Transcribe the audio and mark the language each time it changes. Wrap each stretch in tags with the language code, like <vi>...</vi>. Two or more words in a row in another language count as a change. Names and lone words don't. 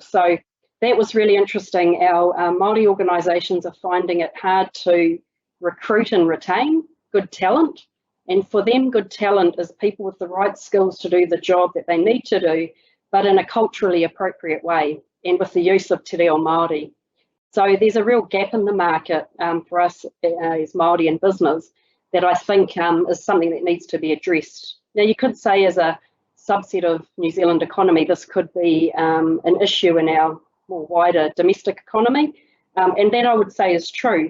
<en>So that was really interesting. Our Māori organisations are finding it hard to recruit and retain good talent. And for them, good talent is people with the right skills to do the job that they need to do, but in a culturally appropriate way and with the use of</en> <mi>te reo Māori.</mi> <en>So there's a real gap in the market for us as Māori in business that I think is something that needs to be addressed. Now, you could say as a subset of New Zealand economy, this could be an issue in our more wider domestic economy, and that I would say is true.</en>